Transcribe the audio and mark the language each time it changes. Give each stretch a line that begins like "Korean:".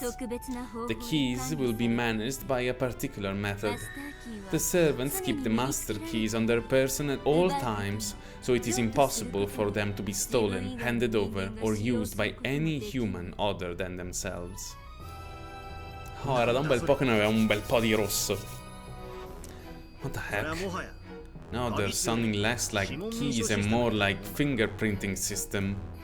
English: The keys will be managed by a particular method. The servants keep the master keys on their person at all times, so it is impossible for them to be stolen, handed over, or used by any human other than themselves.
Italian: Oh, era da un bel po' che ne aveva un bel po' di rosso.
English: What the heck? Now they're sounding less like keys and more like fingerprinting system.